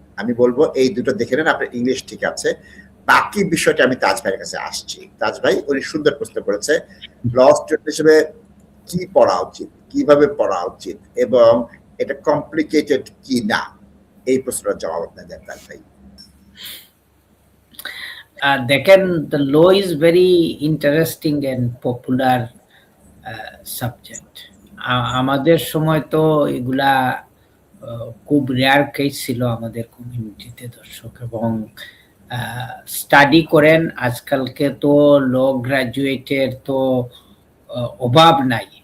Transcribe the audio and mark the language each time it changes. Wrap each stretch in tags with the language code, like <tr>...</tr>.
<bn>আমি বলবো এই দুটো দেখে নেন, আপনার ইংলিশ ঠিক আছে। বাকি বিষয়টা আমি তাজ ভাইয়ের কাছে আসছি। তাজ ভাই উনি সুন্দর প্রশ্ন করেছে, ল স্টুডেন্ট হিসেবে কি পড়া উচিত, কিভাবে পড়া উচিত এবং এটা কমপ্লিকেটেড কি না, এই প্রশ্নের জবাব আপনি দেন তাজ ভাই।</bn> <en>দেখেন, the law is very interesting and popular subject.</en> <bn>আমাদের সময় তো এগুলা খুব রেয়ার কেস ছিল আমাদের কমিউনিটিতে দর্শক, এবং স্টাডি করেন। আজকালকে তো ল গ্রাজুয়েটের তো অভাব নাই।</bn>